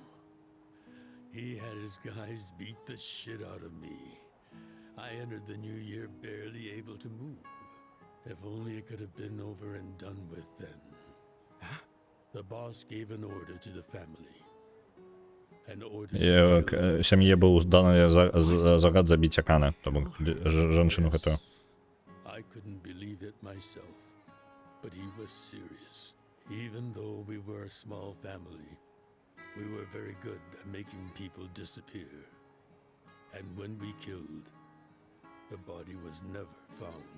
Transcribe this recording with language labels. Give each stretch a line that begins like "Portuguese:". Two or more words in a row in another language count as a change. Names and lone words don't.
English: He had his guys beat the shit out of me. I entered the new year barely able to move. If only it could have been over and done with then. Huh? The boss gave an order to the family. An order to kill...
Belarusian: Сям'е быў даны загад забіць Акана, тому жанчыну гэтую.
English: I couldn't believe it myself, but he was serious. Even though we were a small family, we were very good at making people disappear. And when we killed, the body was never found.